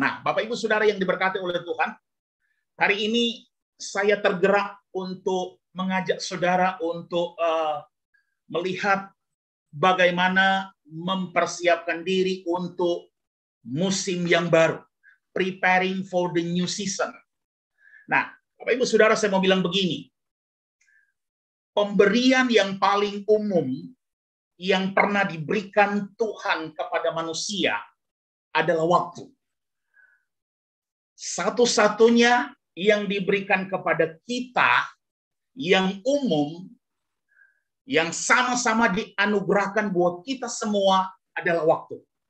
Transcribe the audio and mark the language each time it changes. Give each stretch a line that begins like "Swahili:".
Indonesian: Nah, Bapak Ibu Saudara yang diberkati oleh Tuhan, hari ini saya tergerak untuk mengajak saudara untuk melihat bagaimana mempersiapkan diri untuk musim yang baru.
English: Preparing for the new season.
Indonesian: Nah, Bapak Ibu Saudara, saya mau bilang begini. Pemberian yang paling umum yang pernah diberikan Tuhan kepada manusia adalah waktu. Satu-satunya yang diberikan kepada kita yang umum, yang sama-sama dianugerahkan buat kita semua adalah waktu.